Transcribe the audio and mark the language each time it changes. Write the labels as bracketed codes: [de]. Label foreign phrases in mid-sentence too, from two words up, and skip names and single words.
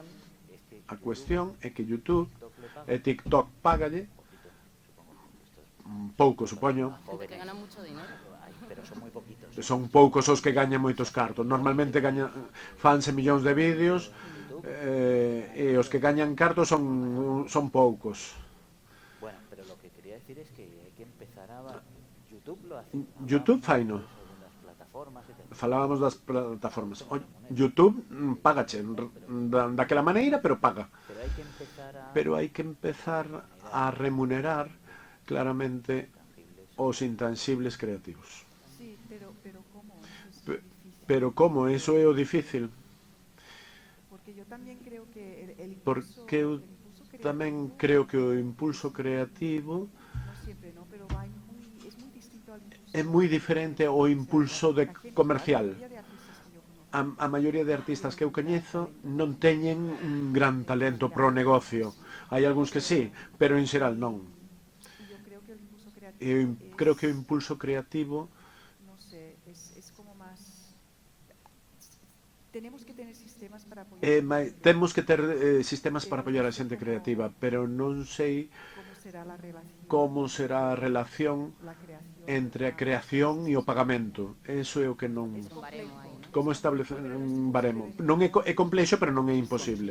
[gl] A cuestión é que YouTube e TikTok págalle, pouco, supoño. [es] Gente que gana mucho dinero. [gl] Pero son moi poquitos. Son poucos os que gañan moitos cartos. Normalmente fanse millóns de vídeos e os que gañan cartos son poucos. [es] Bueno, pero lo que quería decir es que hay que empezar a... YouTube lo hace. [gl] YouTube faino. [es] Las plataformas, etc. [gl] Falábamos das plataformas. YouTube págache daquela maneira, pero paga. Pero hai que empezar a remunerar claramente os intangibles creativos. [es] Sí, pero ¿cómo? [gl] Pero como? Eso é o difícil. [es] Porque yo también creo que [gl] Porque eu tamén creo que o impulso creativo [es] no siempre, ¿no? Pero es muy distinto al impulso. [gl] é moi diferente ao impulso comercial. A maioría de artistas que eu coñezo non teñen un gran talento pro negocio. Hai algúns que sí, pero en xeral non. Eu creo que o impulso creativo [es] no sé, es como más... Tenemos que tener sistemas para apoyar. [gl] Temos que ter sistemas para apoiar a xente creativa, pero non sei como será a relación entre a creación e o pagamento. Eso é o que non... Como establecer un baremo. Non é complexo, pero non é imposible.